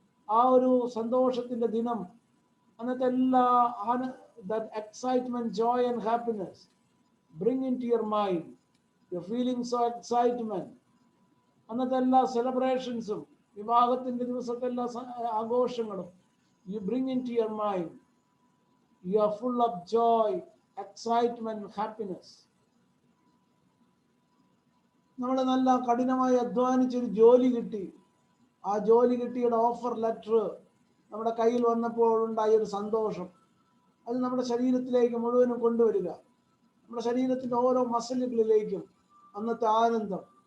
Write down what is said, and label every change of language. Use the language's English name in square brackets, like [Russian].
[Malayalam] ആ ഒരു സന്തോഷത്തിന്റെ ദിനം, അന്നത്തെ എല്ലാ [English] that excitement, joy and happiness bring into your mind. You're feeling so excitement. [Malayalam] അന്നത്തെ എല്ലാ സെലിബ്രേഷൻസും, വിവാഹത്തിന്റെ ദിവസത്തെ എല്ലാ ആഘോഷങ്ങളും [English] you bring into your mind. You are full of joy, excitement, happiness. [Malayalam] നമ്മൾ നല്ല കഠിനമായി അധ്വാനിച്ചൊരു ജോലി കിട്ടി. ആ ജോലി കിട്ടിയുടെ ഓഫർ ലെറ്റർ നമ്മുടെ കയ്യിൽ വന്നപ്പോൾ ഉണ്ടായ ഒരു സന്തോഷം, അത് നമ്മുടെ ശരീരത്തിലേക്ക് മുഴുവനും കൊണ്ടുവരിക. നമ്മുടെ ശരീരത്തിന്റെ ഓരോ മസിലുകളിലേക്കും അന്നത്തെ ആനന്ദം.